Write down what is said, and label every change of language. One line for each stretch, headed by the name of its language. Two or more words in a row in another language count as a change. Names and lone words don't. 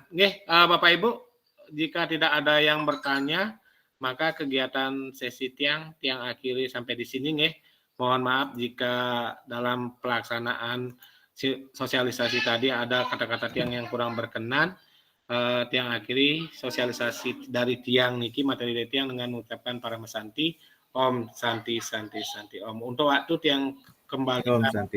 Indonesian: Bapak Ibu, jika tidak ada yang bertanya, maka kegiatan sesi Tiang akhiri sampai di sini Mohon maaf jika dalam pelaksanaan sosialisasi tadi ada kata-kata Tiang yang kurang berkenan. Tiang akhiri sosialisasi dari Tiang niki, materi dari Tiang dengan mengucapkan para Santi,
Sanskrit: Om Santi Santi Santi Om.
Indonesian: Untuk waktu Tiang kembali
Sanskrit: Om Santi.